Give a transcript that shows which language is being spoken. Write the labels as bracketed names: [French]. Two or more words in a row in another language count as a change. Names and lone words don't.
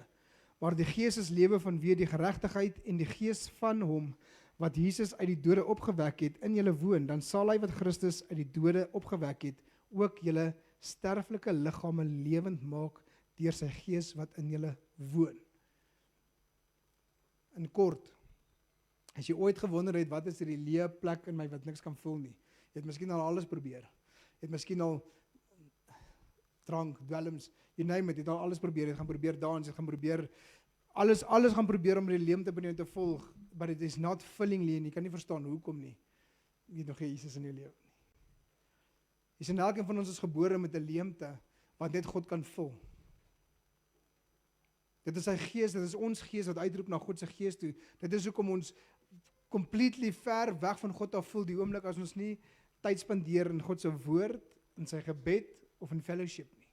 [Afrikaans] Maar die gees is lewe vanweë die geregtigheid en die gees van hom wat Jesus uit die dode opgewek het in julle woon, dan sal hy wat Christus uit die dode opgewek het, ook julle sterflike liggame lewend maak deur sy gees wat in julle woon. In kort, as jy ooit gewonder het wat is die leë plek in my wat niks kan vul nie. Jy het miskien al alles probeer. Jy het miskien al drank, dwelms, [English] you name it, [Afrikaans] jy het al alles probeer, jy gaan probeer dans, jy gaan probeer, alles gaan probeer om die leemte binne jou te volg, [English] but it is not fillingly, [Afrikaans] en jy kan nie verstaan hoekom nie, jy het nog geen Jesus in jou lewe nie. Jy sien, elkeen van ons is gebore met 'n leemte, wat net God kan vul. Dit is sy gees, dit is ons gees wat uitroep na God se gees toe, dit is hoekom ons completely ver weg van God af voel, die oomblik as ons nie tyd spandeer in God se woord, in sy gebed, of in fellowship nie.